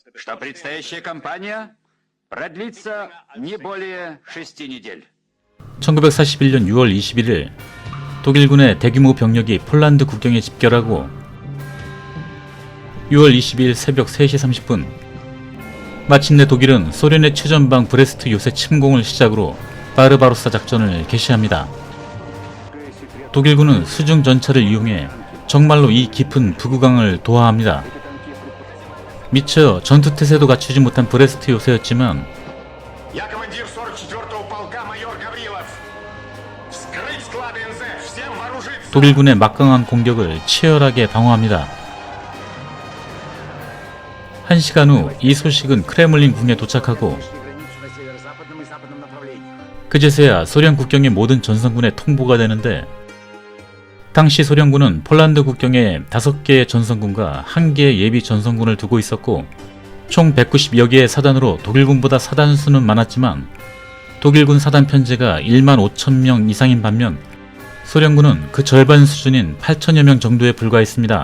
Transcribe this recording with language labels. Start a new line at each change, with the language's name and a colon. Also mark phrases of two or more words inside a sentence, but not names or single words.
Korean: 1941년 6월 21일 독일군의 대규모 병력이 폴란드 국경에 집결하고 6월 22일 새벽 3시 30분 마침내 독일은 소련의 최전방 브레스트 요새 침공을 시작으로 바르바로사 작전을 개시합니다. 독일군은 수중 전차를 이용해 정말로 이 깊은 부구강을 도하합니다. 미처 전투태세도 갖추지 못한 브레스트 요새였지만
Russian: Я командир 44-го полка майор Гаврилов. Вскрыть склады НЗ, всем вооружиться.
Korean: 독일군의 막강한 공격을 치열하게 방어합니다. 1시간 후 이 소식은 크레물린 궁에 도착하고 그제서야 소련 국경의 모든 전선군에 통보가 되는데 당시 소련군은 폴란드 국경에 5개의 전선군과 1개의 예비 전선군을 두고 있었고 총 190여 개의 사단으로 독일군보다 사단 수는 많았지만 독일군 사단 편제가 1만 5천 명 이상인 반면 소련군은 그 절반 수준인 8천여 명 정도에 불과했습니다.